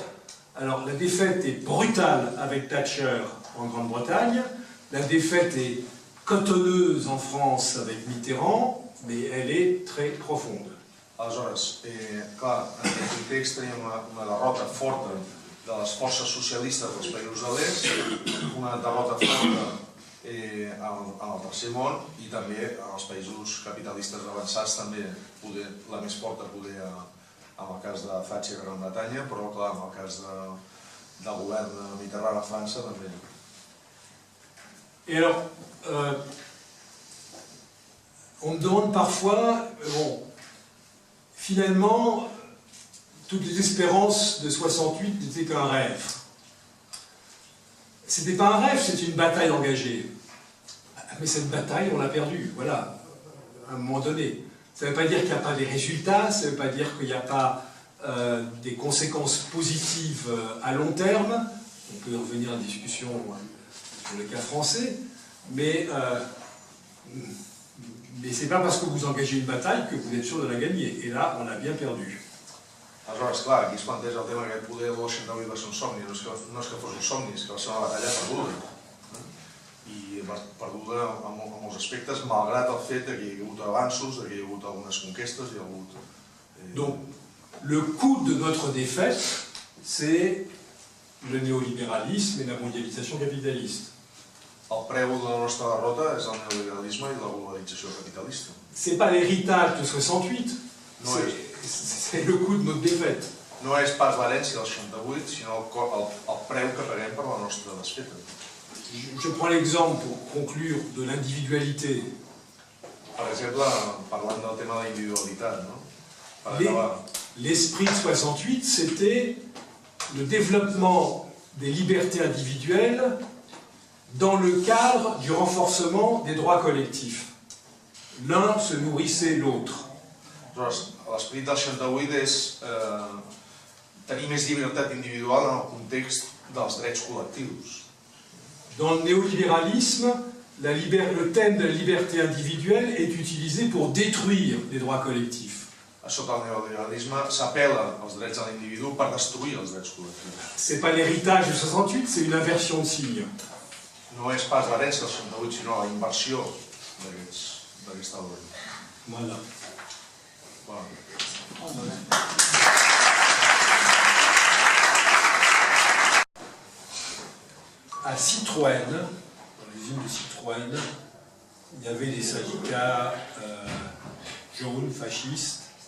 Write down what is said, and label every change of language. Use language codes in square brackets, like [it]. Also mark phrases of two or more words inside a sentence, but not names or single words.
[fr] Alors la défaite est brutale avec Thatcher en Grande-Bretagne, la défaite est cotonneuse en France avec Mitterrand, mais elle est très profonde. [ca] Aleshores, clar, en aquest context tenim una derrota forta de les forces socialistes dels països de l'est, una derrota forta en el tercer món i també en els països capitalistes avançats, també la més forta poder en el cas de Thatcher a Gran Bretanya, però clar, en el cas del govern de Mitterrand a França també. [fr] Et alors, on me demande parfois, finalement, toutes les espérances de 68 n'étaient qu'un rêve. C'était pas un rêve, c'était une bataille engagée. Mais cette bataille, on l'a perdue, voilà, à un moment donné. Ça ne veut pas dire qu'il n'y a pas des résultats, ça ne veut pas dire qu'il n'y a pas des conséquences positives à long terme. On peut revenir à la discussion sur le cas français, mais ce n'est pas parce que vous engagez une bataille que vous êtes sûr de la gagner. Et là, on a bien perdu. [ca] Aleshores, clar, aquí es planteja el tema que el poder del 68 va ser un somni, no és que fos un somni, és que va ser una batalla perduda. I perduda en molts aspectes, malgrat el fet que hi ha hagut avanços, que hi ha hagut algunes conquestes, hi ha hagut... [fr] Donc, le coût de notre défaite, c'est le néolibéralisme et la mondialisation capitaliste. [ca] El preu de la nostra derrota és el neoliberalisme i la globalització capitalista. [fr] C'est pas l'héritage de 68, c'est le coût de notre défaite. [ca] No és pas l'herència del 68, sinó el preu que paguem per la nostra desfeta. [fr] Je prends l'exemple, pour conclure, de l'individualité. [ca] Per exemple, parlant del tema de l'individualitat, [fr] l'esprit de 68, c'était le développement des libertés individuelles dans le cadre du renforcement des droits collectifs. L'un se nourrissait l'autre. [ca] L'esperit del 68 és tenir més llibertat individual en el context dels drets col·lectius. [fr] Dans le néolibéralisme, le thème de la liberté individuelle est utilisé pour détruire les droits collectifs. [ca] Sota el neoliberalisme s'apel·la als drets de l'individu per destruir els drets col·lectius. [fr] C'est pas l'héritage de 68, c'est une inversion de signe. [ca] No és pas l'herència del 68, sinó la inversió d'aquesta ordre. [fr] Voilà. À Citroën, dans l'usine de Citroën, il y avait des syndicats jaunes, fascistes.